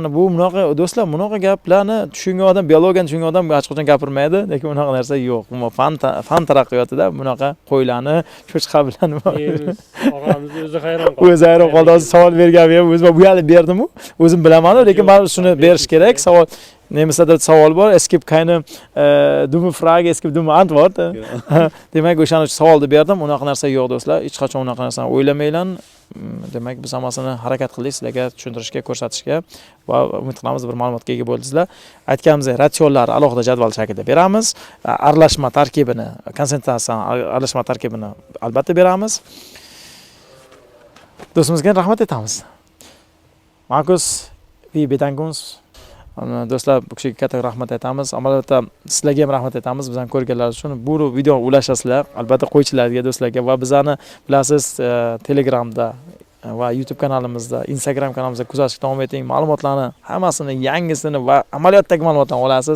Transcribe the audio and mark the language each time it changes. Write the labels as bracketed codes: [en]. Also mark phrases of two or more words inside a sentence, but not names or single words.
[uz] Bu bunaqa do'stlar, bunaqa gaplarni tushungan odam, biologiyani tushungan odam hech qachon gapirmaydi, lekin unaqa narsa yo'q. Bu fan taraqqiyotida bunaqa qo'ylarni cho'chqa bilan Og'amiz o'zi hayron qoldi. O'zi hayron qoldi. Hozir savol bergan ham o'zim bu yerda berdim-ku. O'zim bilaman, lekin baribir shuni berish kerak. Savol nemisada savol bor. [de] Es gibt keine dumme Frage, es gibt dumme Antwort. [uz] Demak, o'shaning uchun savolni berdim. Unaqa narsa yo'q do'stlar. Hech qachon unaqa narsani o'ylamanglar. Demak, biz hammasini harakat qildik sizlarga tushuntirishga, ko'rsatishga va umid qilamiz bir ma'lumotga ega bo'ldingizlar. Aytganimizdek, ratsionlarni alohida jadval shaklida beramiz. Aralashma tarkibini, konsentratsiyani, aralashma tarkibini albatta beramiz. Do'stimizga rahmat aytamiz. [de] Markus, wir bedanken uns. [uz] Do'stlar, bu kishiga katta rahmat aytamiz. Albatta sizlarga ham rahmat aytamiz bizani ko'rganlar uchun. Bu videoni ulashasizlar, albatta qo'ychilarga, do'stlarga va bizani bilasiz Telegramda va YouTube kanalimizda, Instagram kanalimizda kuzatishga davom eting. Ma'lumotlarni hammasini, yangisini va amaliyotdagi ma'lumotlarni olasiz.